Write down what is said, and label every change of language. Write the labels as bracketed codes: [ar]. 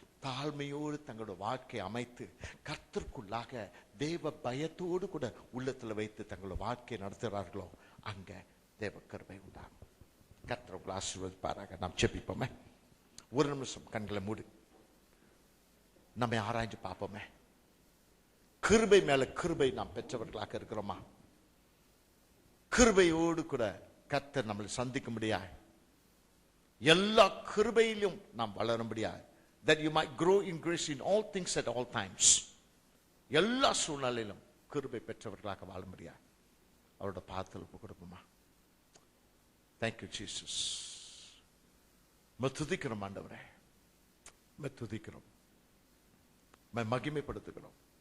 [ta] தாழ்மையோடு தங்களோட வாழ்க்கை அமைத்து கர்த்தருக்குள்ளாக தேவ பயத்தோடு கூட உள்ளத்துல வைத்து தங்களோட வாழ்க்கை நடத்துகிறார்களோ, அங்க தேவ கிருபை உண்டாகும். கர்த்தர் உங்களை ஆசீர்வதிப்பாராக. நாம் ஜெபிப்போமே. ஒரு நிமிஷம் கண்களை மூடி நம்மை ஆராய்ஞ்சு பார்ப்போமே. கிருபை மேல கிருபை நாம் பெற்றவர்களாக இருக்கிறோமா? கிருபையோடு கூட கர்த்தர் நம்மளை சந்திக்கும்படியா, எல்லா கிருபையிலும் நாம் வளரும்படியா, [en] that you might grow in grace in all things at all times. [ta] எல்லா சூழ்நிலையிலும் கிருபை பெற்றவர்களாக வாழும்படியா அவரோட பாதத்தில் ஒப்பு கொடுப்போமா? [en] Thank you Jesus. [ta] துதிக்கிறோம் ஆண்டவரே, துதிக்கிறோம், மகிமைப்படுத்துகிறோம்.